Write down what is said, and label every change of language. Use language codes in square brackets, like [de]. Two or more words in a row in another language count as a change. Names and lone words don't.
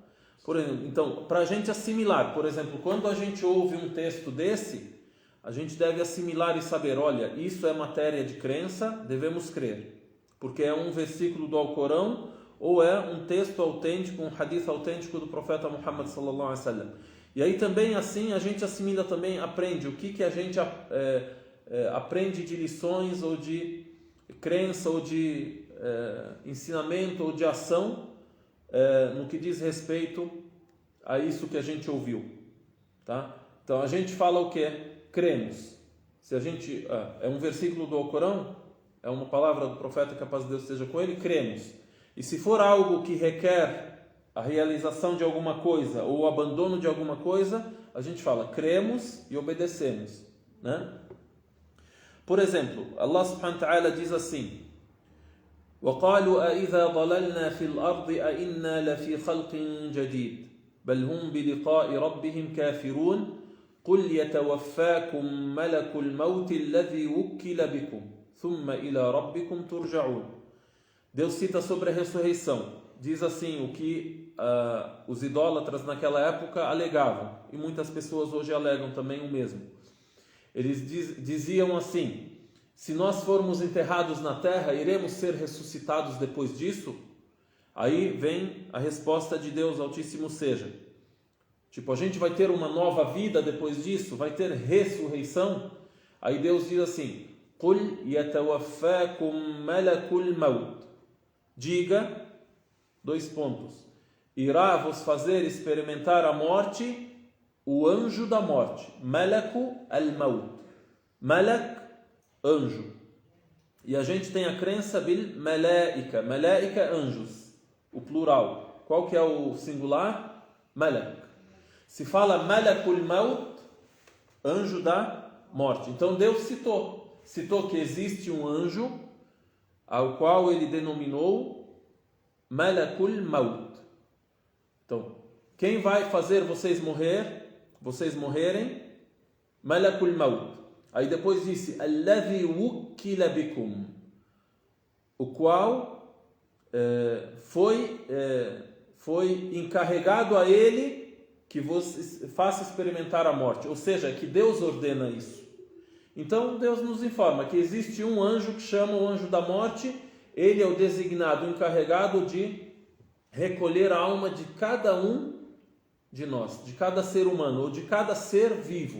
[pt] Então, para a gente assimilar, por exemplo, quando a gente ouve um texto desse, a gente deve assimilar e saber, olha, isso é matéria de crença, devemos crer. Porque é um versículo do Alcorão ou é um texto autêntico, um hadith autêntico do profeta Muhammad [ar] صلى الله عليه وسلم. [pt] E aí também assim a gente assimila também, aprende o que a gente aprende de lições ou de crença ou de ensinamento ou de ação no que diz respeito a isso que a gente ouviu, tá? Então a gente fala o que? Cremos. Se a gente é um versículo do Alcorão, é uma palavra do profeta, que a paz de Deus esteja com ele, cremos. E se for algo que requer a realização de alguma coisa ou o abandono de alguma coisa, a gente fala cremos e obedecemos, né? Por exemplo, [ar] الله سبحانه وتعالى [pt] diz assim: [ar] وَقَالُوا أَإِذَا ضَلَلْنَا فِي الْأَرْضِ أَإِنَّا لَفِي خَلْقٍ جَدِيدٍ بَلْ هُمْ بِلِقَاءِ رَبِّهِمْ كَافِرُونَ قُلْ يَتَوَفَّاكُمْ مَلَكُ الْمَوْتِ الَّذِي وُكِّلَ بِكُمْ ثُمَّ إِلَى رَبِّكُمْ تُرْجَعُونَ. [pt] Deus cita sobre a ressurreição. Diz assim o que os idólatras naquela época alegavam, e muitas pessoas hoje alegam também o mesmo. Eles diziam assim: se nós formos enterrados na terra, iremos ser ressuscitados depois disso? Aí vem a resposta de Deus Altíssimo seja. Tipo, a gente vai ter uma nova vida depois disso? Vai ter ressurreição? Aí Deus diz assim: [ar] قُلْ يَتَوَفَّاكُمْ مَلَكُ الْمَوْتِ. [pt] Diga, irá vos fazer experimentar a morte o anjo da morte. [ar] مَلَكُ الْمَوْتِ. مَلَك, [pt] anjo. E a gente tem a crença [ar] بالملائكة. [pt] Malaika, anjos. O plural. Qual que é o singular? Malak. Se fala [ar] ملك الموت, [pt] anjo da morte. Então Deus citou que existe um anjo ao qual ele denominou [ar] ملك الموت. [pt] Então, quem vai fazer vocês morrerem? [ar] ملك الموت. [pt] Aí depois disse [ar] الذي وكل بكم. [pt] o qual foi encarregado a ele que você faça experimentar a morte, ou seja, que Deus ordena isso. Então Deus nos informa que existe um anjo que chama o anjo da morte, ele é o designado, o encarregado de recolher a alma de cada um de nós, de cada ser humano, ou de cada ser vivo.